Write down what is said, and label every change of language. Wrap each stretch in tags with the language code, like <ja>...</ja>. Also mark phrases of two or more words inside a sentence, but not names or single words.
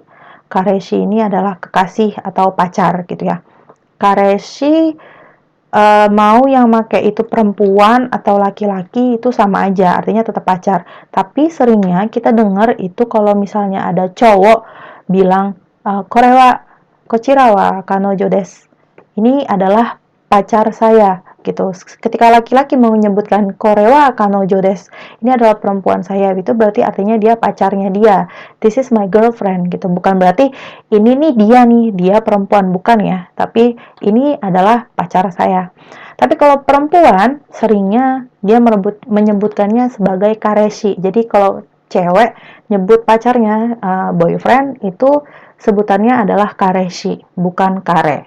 <id>Kareshi ini adalah kekasih atau pacar gitu ya. Kareshi mau yang pakai itu perempuan atau laki-laki itu sama aja, artinya tetap pacar. Tapi seringnya kita dengar itu kalau misalnya ada cowok bilang</id> <ja>これはこちらは彼女です.</ja> <id>Ini adalah pacar saya gitu. Ketika laki-laki mau menyebutkan</id> <ja>これは彼女です,</ja> <id>ini adalah perempuan saya, itu berarti artinya dia pacarnya dia.</id> <en>This is my girlfriend gitu.</en> <id>Bukan berarti ini nih dia perempuan, bukan ya. Tapi ini adalah pacar saya. Tapi kalau perempuan seringnya dia menyebutkannya sebagai kareshi. Jadi kalau cewek nyebut pacarnya boyfriend itu sebutannya adalah kareshi, bukan kare.</id>